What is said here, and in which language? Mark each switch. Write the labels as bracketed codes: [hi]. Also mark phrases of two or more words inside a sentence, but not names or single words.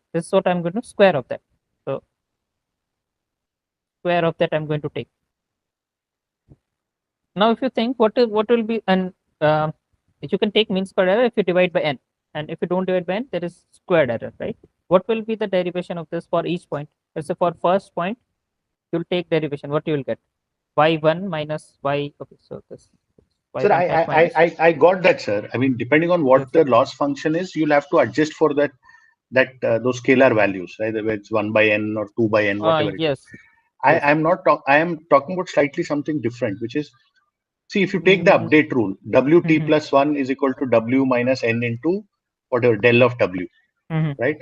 [en] This is what I'm going to square of that. So square of that I'm going to take. Now, if you think what will be, and you can take mean square error if you divide by n, and if you don't divide by n, there is squared error, right? What will be the derivation of this for each point? Let's say for first point, you'll take derivation. What you will get? Y1 minus y. Okay, so this. Sir, I got that, sir. I mean, depending on what the loss function is, you'll have to adjust for that those scalar values, right? Whether it's 1 by n or 2 by n, whatever. Yes. Yes. I am talking about slightly something different, which is, see, if you take the update rule, WT plus 1 is equal to W minus N into whatever del of W, right?